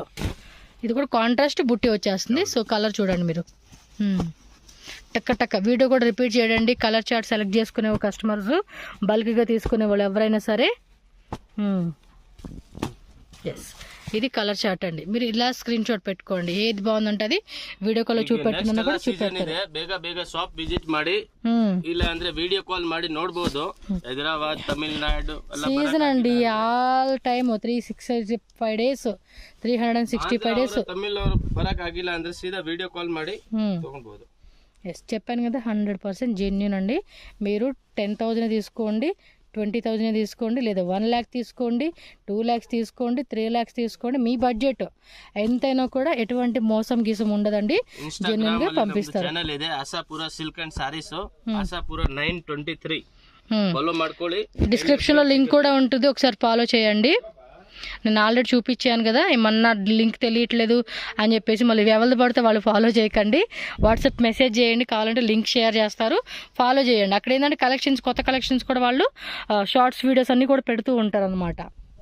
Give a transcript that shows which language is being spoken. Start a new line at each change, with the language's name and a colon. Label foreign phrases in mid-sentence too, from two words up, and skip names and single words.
Telugu: ఇది కూడా కాంట్రాస్ట్ బుట్టి వచ్చేస్తుంది. సో కలర్ చూడండి మీరు, టక్క టక్క. వీడియో కూడా రిపీట్ చేయండి.
English: colour chart select
Telugu: చేసుకునే కస్టమర్స్, బల్క్గా తీసుకునే వాళ్ళు ఎవరైనా సరే. ఎస్, ఇది
English: colour chart
Telugu: అండి. మీరు ఇలా
English: screen shot
Telugu: పెట్టుకోండి, ఏది బాగుందంటది
English: video call
Telugu: చూపెట్టుకున్నా కూడా చూపెడతారు.
Kannada: ಬೇಗ
English: shop visit
Kannada: ಮಾಡಿ, ಇಲ್ಲ ಅಂದ್ರೆ
English: video call
Kannada: ಮಾಡಿ ನೋಡಬಹುದು. ಹೈದರಾಬಾದ್, ತಮಿಳುನಾಡು ಸೀಸನ್ ಅಂడి,
English: all time 365 days 365 days.
Kannada: ತಮಿಳ್ ಬರಕ್ ಆಗಿಲ್ಲ ಅಂದ್ರೆ ಸೀದಾ
English: video call
Kannada: ಮಾಡಿ ತಗೊಳ್ಬಹುದು.
Telugu: ఎస్, చెప్పాను కదా, 100% జెన్యూన్ అండి. మీరు 10,000 తీసుకోండి, 20,000 తీసుకోండి, లేదా 1 lakh తీసుకోండి, 2 lakhs తీసుకోండి, 3 lakhs తీసుకోండి. మీ బడ్జెట్ ఎంతైనా కూడా ఎటువంటి మోసం గీసం ఉండదండి, జెన్యూన్ గా పంపిస్తారు.
Kannada: ఛానల్ ಇದೆ ಆಶಾಪುರ ಸಿಲ್ಕ್ ಅಂಡ್ ಸಾರೀಸ್, ಆಶಾಪುರ 923 ఫాలో ಮಾಡ್ಕೊಳ್ಳಿ.
Telugu: డిస్క్రిప్షన్ లో లింక్ కూడా ఉంటుంది, ఒకసారి ఫాలో చేయండి. నేను ఆల్రెడీ చూపించాను కదా, ఏమన్నా లింక్ తెలియట్లేదు అని చెప్పేసి మళ్ళీ ఎవరు పడితే వాళ్ళు ఫాలో చేయకండి. వాట్సాప్ మెసేజ్ చేయండి, కావాలంటే
English: link share
Telugu: చేస్తారు, ఫాలో చేయండి. అక్కడ ఏంటంటే కలెక్షన్స్, కొత్త కలెక్షన్స్ కూడా వాళ్ళు
English: shorts videos
Telugu: అన్నీ కూడా పెడుతూ ఉంటారు అనమాట.